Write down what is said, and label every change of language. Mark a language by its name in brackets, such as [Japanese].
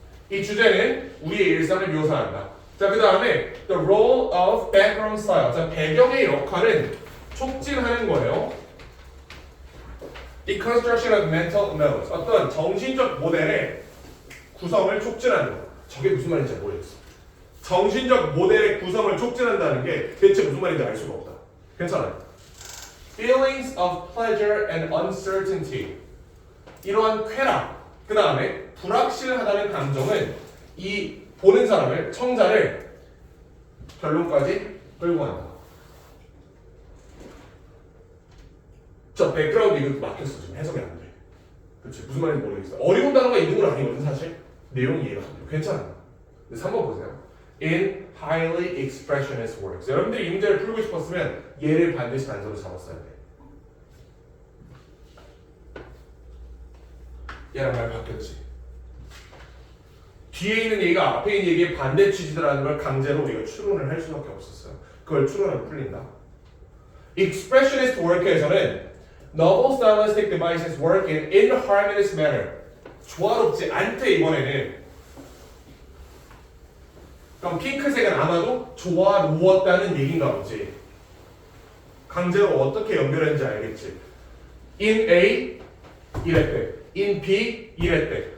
[Korean] 이 주제는 우리의 일상을 묘사한다. 자, 그 다음에 [English] the role of background style. [Korean] 자, 배경의 역할은 촉진하는 거예요. [English] The construction of mental notes. [Korean] 어떤 정신적 모델의 구성을 촉진하는 거. 저게 무슨 말인지 모르겠어. 정신적 모델의 구성을 촉진한다는 게 대체 무슨 말인지 알 수가 없다. 괜찮아요. [English] Feelings of pleasure and uncertainty. [Korean] 이러한 쾌락, 그 다음에 불확실하다는 감정은 이 보는 사람을, 청자를 결론까지 끌고 간다. 저 백그라운드 이것도 막혔어. 지금 해석이 안 돼. 그렇지. 무슨 말인지 모르겠어. 어려운 단어가 있는 건 아니거든 사실. 내용이 이해가 안 돼. 괜찮아요. 3번 보세요. [English] In highly expressionist works. [Korean] 여러분들이 이 문제를 풀고 싶었으면 얘를 반드시 단서로 잡았어야 돼. 얘랑 말 바뀌었지. 뒤에 있는 얘기가 앞에 있는 얘기의 반대 취지라는 걸 강제로 우리가 추론을 할 수밖에 없었어요. 그걸 추론하면 풀린다. [English] Expressionist work에서는 novel stylistic devices work in inharmonious manner. [Korean] 조화롭지 않대 이번에는. 그럼 핑크색은 아마도 조화로웠다는 얘기인가 보지. 강제로 어떻게 연결했는지 알겠지. In A 이랬대. In B 이랬대.